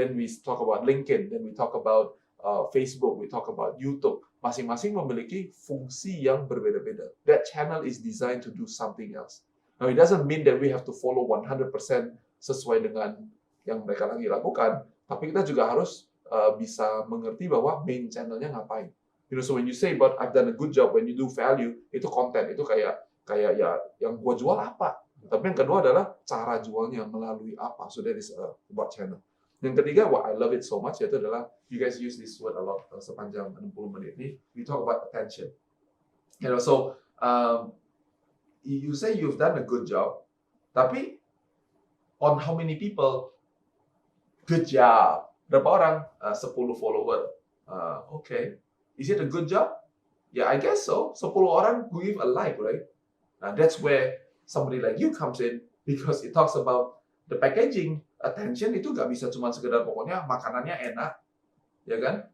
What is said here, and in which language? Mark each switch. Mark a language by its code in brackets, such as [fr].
[en] Then we talk about LinkedIn, then we talk about Facebook, we talk about YouTube. [id] Masing-masing memiliki fungsi yang berbeda-beda. [en] That channel is designed to do something else. Now, it doesn't mean that we have to follow 100% [id] sesuai dengan yang mereka lagi lakukan, tapi kita juga harus bisa mengerti bahwa main channelnya ngapain. [en] You know, so when you say, but I've done a good job, when you do value, [id] itu konten, itu kayak ya yang gua jual apa. Tapi yang kedua adalah cara jualnya melalui apa. [en] So that is about channel. [id] Yang ketiga, [en] what I love it so much, [id] yaitu adalah, [en] you guys use this word a lot [id] sepanjang 60 menit ini, [en] we talk about attention. You know, so you say you've done a good job, tapi on how many people, good job. [id] Berapa orang? [en] 10 follower. Okay. Is it a good job? Yeah, I guess so. [id] 10 orang [en] who give a like, right? Now that's where somebody like you comes in, because it talks about the packaging. [id] Attention itu nggak bisa cuma sekedar pokoknya makanannya enak, ya kan?